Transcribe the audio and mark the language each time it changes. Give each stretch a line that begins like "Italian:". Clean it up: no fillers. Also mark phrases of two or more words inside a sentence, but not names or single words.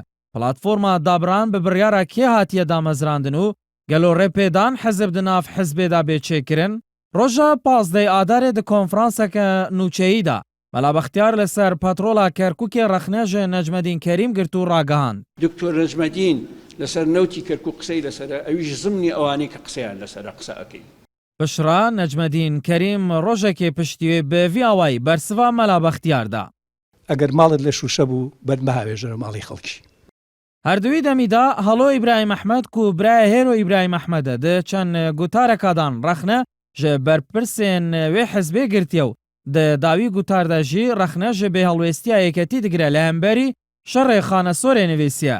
Kurdish: Platforma Dabran bi biryara kê hatiye damezrandin û gelo rêpêdan hizb di nav hizbê de bêçêkirin? Roja pazdeyê adarê di konferanseke nûçeyî de Mela Bextiyar li ser patrola Kerkûkê rexne ji Necmedîn Kerîm girt û ragihand.
Central Kurdish: دکتۆر نەجمەدین لەسەر نەوتی کەرکووک قسەی لەسەرە ئەویش زمنی ئەوانەی کە قسەیان لەسەرە قسە ئەکەین.
Kurdish: Pişra Necmedîn Kerîm rojekê piştî wê bi vî awayî bersiva Mela Bextiyar da.
Central Kurdish: ئەگەر ماڵت لە شوشە بوو بەرمەهاوێژەرە ماڵی خەڵکی.
Kurdish: Herdûî demî de Halo İbrahîm Ehmed ku biraya Hêro İbrahîm Ehmed e di çend gutarekadan rexne ji berpirsên wê hizbê girtiye û di dawî gutar de jî rexne ji bêhelwêstiya yêketî digire li hemberî şerê xanesorê nivîsiye.